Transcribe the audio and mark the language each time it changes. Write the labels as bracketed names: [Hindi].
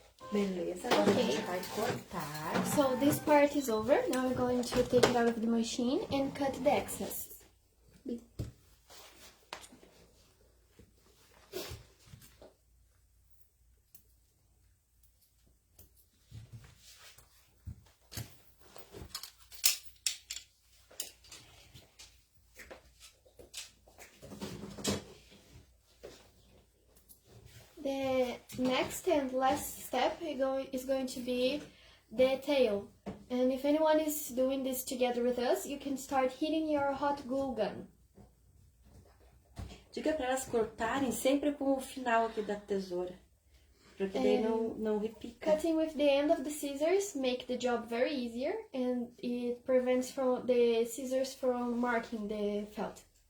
[Portuguese] Beleza, agora a gente vai cortar. [English] So this part is over. Now we're going to take it out of the machine and cut the excess. The next and last step is going to be the tail. And if anyone is doing this together with us, you can start heating your hot glue gun. [Portuguese] Diga para elas cortarem sempre com o final aqui da tesoura. Porque daí não repica. [English] Cutting with the end of the scissors make the job very easier, and it prevents from the scissors from marking the felt.